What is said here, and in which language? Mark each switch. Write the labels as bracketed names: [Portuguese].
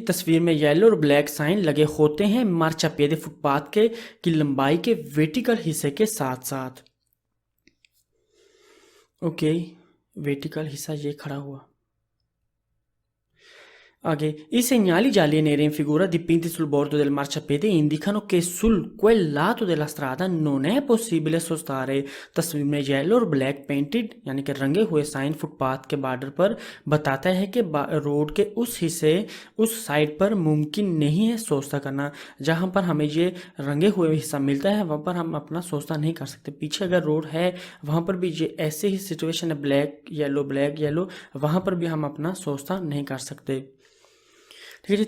[Hindi] तस्वीर में येलो और ब्लैक साइन लगे होते हैं मार्चापेदे फुटपाथ के की लंबाई के वर्टिकल हिस्से के साथ साथ, ओके, वर्टिकल हिस्सा ये खड़ा हुआ। आगे, [Italian] i segnali gialli e neri in figura dipinti sul bordo del marciapiede indicano che sul quel lato della strada non è possibile sostare। [Hindi] तस्वीर में येलो और ब्लैक पेंटेड यानी कि रंगे हुए साइन फुटपाथ के बॉर्डर पर बताता है कि रोड के उस हिस्से, उस साइड पर मुमकिन नहीं है सोस्ता करना, जहाँ पर हमें ये रंगे हुए हिस्सा मिलता है वहाँ पर हम अपना सोस्ता नहीं कर सकते। पीछे अगर रोड है वहाँ पर भी ये ऐसे ही सिचुएशन है, ब्लैक येलो, वहाँ पर भी हम अपना सोस्ता नहीं कर सकते, ठीक है जी।